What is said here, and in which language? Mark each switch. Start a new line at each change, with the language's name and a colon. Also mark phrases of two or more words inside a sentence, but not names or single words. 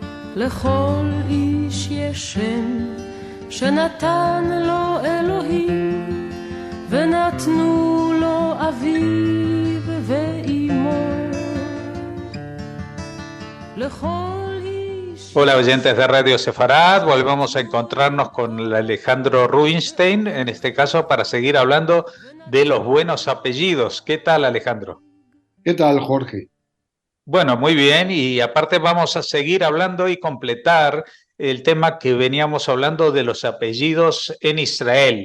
Hebrew: לכל איש יש שם שנתן לו אלוהים, ונתנו לו אביו ואימו. לכל איש...
Spanish: Hola oyentes de Radio Sefarad, volvemos a encontrarnos con Alejandro Rubinstein, en este caso para seguir hablando de los buenos apellidos. ¿Qué tal, Alejandro? ¿Qué tal, Jorge? Bueno, muy bien, y aparte vamos a seguir hablando y completar el tema que veníamos hablando de los apellidos en Israel.